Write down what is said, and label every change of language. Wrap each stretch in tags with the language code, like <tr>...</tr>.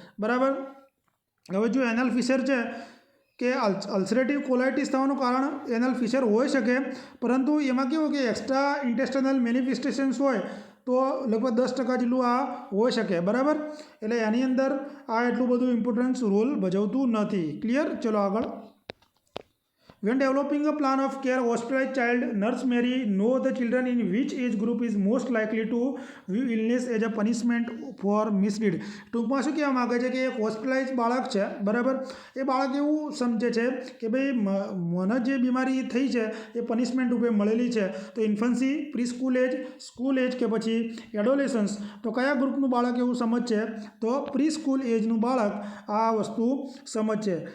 <gu>બરાબર, હવે જો એનલ ફિશર છે કે અલ્સરેટિવ કોલાઇટિસ થવાનું કારણ એનલ ફિશર હોઈ શકે, પરંતુ એમાં કેવું કે એક્સ્ટ્રા ઇન્ટેસ્ટિનલ મેનિફેસ્ટેશન્સ હોય તો લગભગ 10% જેટલું આ હોઈ શકે. બરાબર, એટલે એની અંદર આ એટલું બધું ઇમ્પોર્ટન્સ રોલ ભજવતું નથી. ક્લિયર? ચલો આગળ.</gu> <en>When developing a plan of care, hospitalized child nurse Mary know the children in which age group is most likely to view illness as a punishment for misdeed.</en> <gu>ટૂંકમાં શું કહેવા માગે છે કે એક હોસ્પિટલાઇઝ બાળક છે. બરાબર, એ બાળક એવું સમજે છે કે ભાઈ મને જે બીમારી થઈ છે એ પનિશમેન્ટ રૂપે મળેલી છે.</gu> <en>તો infancy, pre school age, school age કે પછી એડોલેસન્સ.</en> <gu>તો કયા ગ્રુપનું બાળક એવું સમજશે? તો પ્રી સ્કૂલ એજનું બાળક આ વસ્તુ સમજશે.</gu>